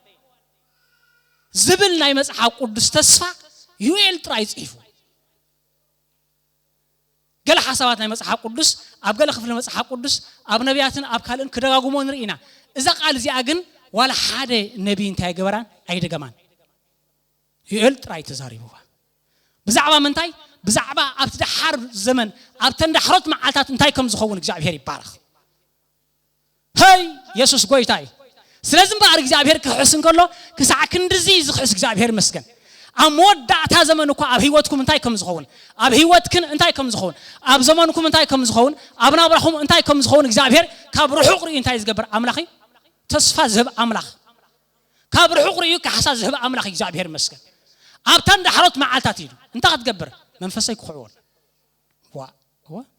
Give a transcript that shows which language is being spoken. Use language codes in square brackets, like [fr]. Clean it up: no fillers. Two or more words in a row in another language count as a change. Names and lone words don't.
[ti] ዝብል ናይ መጽሐፍ ቅዱስ ተስፋ ዮኤል ጥራይ ጽሒፉ ገለ ሓሳባት ናይ መጽሐፍ ቅዱስ ኣብ ገለ ክፍል መጽሐፍ ቅዱስ ኣብ ነቢያትን ኣብ ካልእን ክደጋግሞ ንርኢና እዛ ቃል እዚኣ ግን ዋላ ሓደ ነቢይ እንታይ ገበራን ኣይደገማን ዮኤል ጥራይ ተዛሪቡዋ ብዛዕባ ምንታይ ብዛዕባ ኣብ ተድሓር ዘመን ኣብ ተንዳሕሮት መዓልታት እንታይ ከም ዝኸውን እግዚአብሔር ይባረኽ ሃይ ኢየሱስ ጎይታይ ስለዚህ በአር እግዚአብሔር ክሕስን ከሎ ክሳዕ ክንድዚ ዝኽሕስ እግዚአብሔር መስገን ኣብ መወዳእታ ዘመን እኮ ኣብ ህይወትኩም እንታይ ከም ዝኸውን ኣብ ህይወትክን እንታይ ከም ዝኸውን ኣብ ዘመንኩም እንታይ ከም ዝኸውን ኣብ ናብራኹም እንታይ ከም ዝኸውን እግዚአብሔር ካብ ርሑቕ ርእዩ እንታይ ዝገብር አምላኺ ተስፋ ዝህብ አምላኽ ካብ ርሑቕ ርእዩ ካሕሳ ዝህብ አምላኽ እግዚአብሔር መስገን ኣብ ተንዳሕሮት መዓልታት ኢሉ እንታይ ክትገብር መንፈሰይ ክኽዕወል ዋ